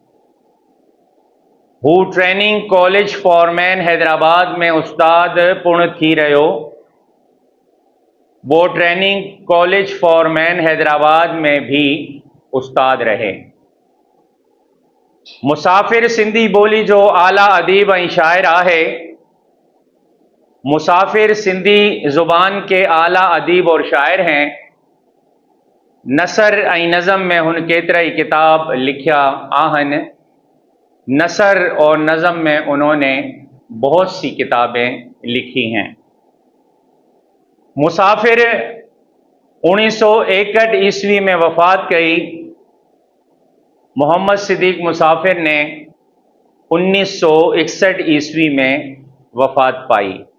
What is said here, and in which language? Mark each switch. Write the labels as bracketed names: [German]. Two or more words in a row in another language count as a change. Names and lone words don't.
[Sindhi] हू ट्रेनिंग कॉलेज फॉरमैन हैदराबाद में उस्ताद पूर्ण थी रहो। [Urdu] وہ ٹریننگ کالج فورمین حیدرآباد میں بھی استاد رہے. [Sindhi] मुसाफिर सिंधी बोली जो आला अदीब ऐं शायर आहे। [Urdu] مسافر سندھی زبان کے اعلیٰ ادیب اور شاعر ہیں. [Sindhi] नसर ऐं नज़म में हुन केतिरा ही किताब लिखिया आहिनि। [Urdu] نثر اور نظم میں انہوں نے بہت سی کتابیں لکھی ہیں. [Sindhi] मुसाफिर 1961 ईस्वी में वफ़ात कई। [Urdu] محمد صدیق مسافر نے 1961 عیسوی میں وفات پائی.